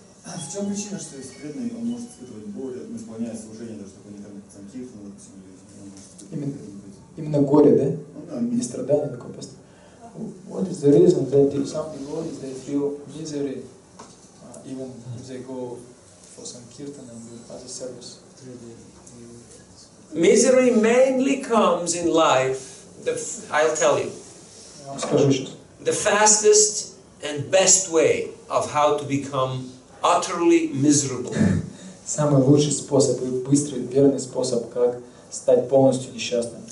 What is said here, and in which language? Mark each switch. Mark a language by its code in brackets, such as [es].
[ru] В чем причина, что если преданный, он может испытывать боль, он исполняет служение, даже такое не там Санкиртан, допустим, или он может испытывать Именно горе, да? Ну да, И страдания такое просто. [en] What is the reason that some devotees they feel misery even if they go for some kirtan and do other service? Misery mainly comes in life. I'll tell you. [ru] Я вам скажу сейчас. [en] The fastest and best way of how to become utterly miserable. [ru] Самый лучший способ и быстрый, верный способ, как стать полностью несчастным.